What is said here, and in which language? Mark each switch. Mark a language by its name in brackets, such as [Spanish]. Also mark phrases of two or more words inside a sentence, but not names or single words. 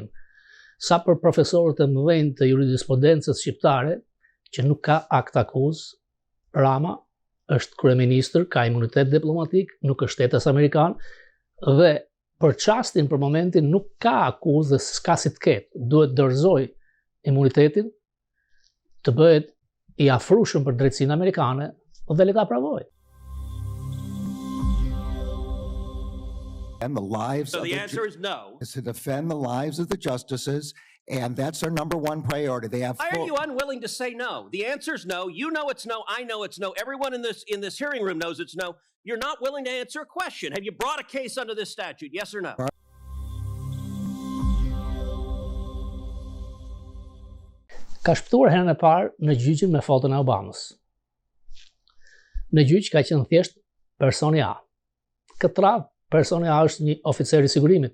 [Albanian] Sa për profesorët e mëdhenj të jurisprudencës shqiptare, që nuk ka akt akuz, Rama është kryeministër, ka imunitet diplomatik, nuk është shtetas amerikan, dhe për çastin për momentin nuk ka akuz dhe s'ka si të ketë, duhet dorëzoj imunitetin, të bëhet i afrushëm për drejtsinë amerikane dhe le ta provoj. [English] And the lives so the answer is no. Is to defend the lives of the justices, and that's their number one priority. They have. Why are you unwilling to say no? The answer is no. You know it's no. I know it's no. Everyone in this hearing room knows it's no. You're not willing to answer a question. Have you brought a case under this statute? Yes or no? [Albanian] Ka shpëtuar herën e parë në gjyqin me foton e Obamës. Në gjyq ka qenë thjesht personi A. Këtë radhë, personi A është një oficer i sigurimit.